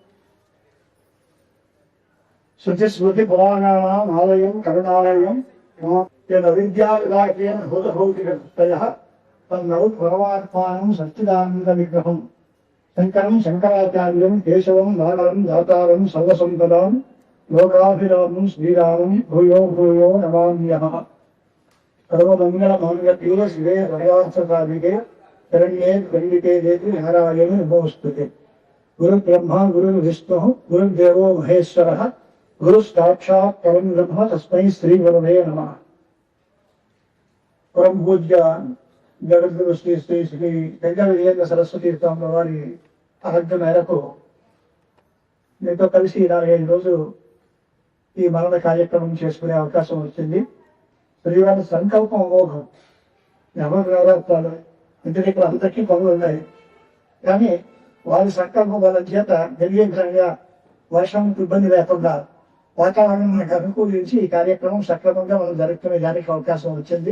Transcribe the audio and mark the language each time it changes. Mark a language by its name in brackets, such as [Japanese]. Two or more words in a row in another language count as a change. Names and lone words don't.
[Sanskrit] श्रुतिस्मृतिपुराणानाम् आलयं करुणालयं यदविद्याविलाकेन भूतभौतिकतयः तन्नौ परमात्मानं सच्चिदानन्दविग्रहम् शङ्करं शङ्कराचार्यं केशवं नागरं दातारं सर्वसम्पदां लोकाभिरामं श्रीरामं भूयो भूयो नमाम्यहम् सर्वमङ्गलमाङ्गल्ये शिवे सर्वार्थसाधिके शरण्ये त्र्यम्बिके देवि नारायणे नमोऽस्तुते। गुरुब्रह्मा गुरुर्विष्णुः गुरुर्देवो महेश्वरः गुरुसाक्षात् परं ब्रह्म तस्मै श्रीगुरवे नमः। परम पूज्य जगद्गुरु [Telugu] శ్రీ శ్రీ శ్రీ గంగా విజయేంద్ర సరస్వతి స్వామి వారి ఆజ్ఞ మేరకు మీతో కలిసి 45 రోజులు ఈ మరణ కార్యక్రమం చేసుకునే అవకాశం వచ్చింది. శ్రీవారి సంకల్పం అమోఘం. ఎవరు నవరాత్రాలు ఇంటి దగ్గర అందరికీ పనులు ఉన్నాయి, కానీ వారి సంకల్పం వల్ల చేత నిర్విఘ్నంగా వర్షం ఇబ్బంది లేకుండా వాతావరణానికి అనుకూలించి ఈ కార్యక్రమం సక్రమంగా మనం జరుపుకునే దానికి అవకాశం వచ్చింది.